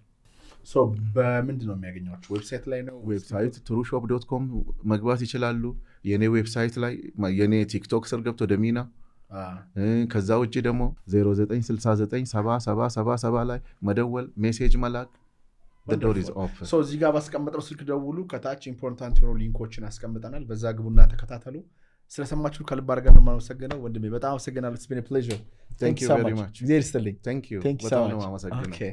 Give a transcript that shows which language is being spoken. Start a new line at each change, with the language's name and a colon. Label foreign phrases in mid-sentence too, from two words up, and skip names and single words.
Amharic: ሶ በምንድነው የሚያገኙአችሁ ዌብሳይት ላይ ነው ዌብሳይት trueshop.com መግባት ይችላሉ የኔ ዌብሳይት ላይ የኔ ቲክቶክ ስር ገብቶ ደሚና ከዛ ውጪ ደግሞ 09697777 ላይ መደወል ሜሴጅ መላክ
English: the door is open
Amharic: so እዚህ ጋር ባስቀመጠው ስልክ ደውሉ ከታች ኢምፖርታንት የሆኑ ሊንኮችን አስቀምጠናል በዛ ግቡና ተከታተሉ ስለሰማችሁ ከልብ አድርገን ነው የማመሰግነው ወንድሜ በጣም አመሰግናለሁ
English: it's been a pleasure thank you very much
Amharic: እግዚአብሔር ይስጥልኝ
English: thank you so much
Amharic: አመሰግናለሁ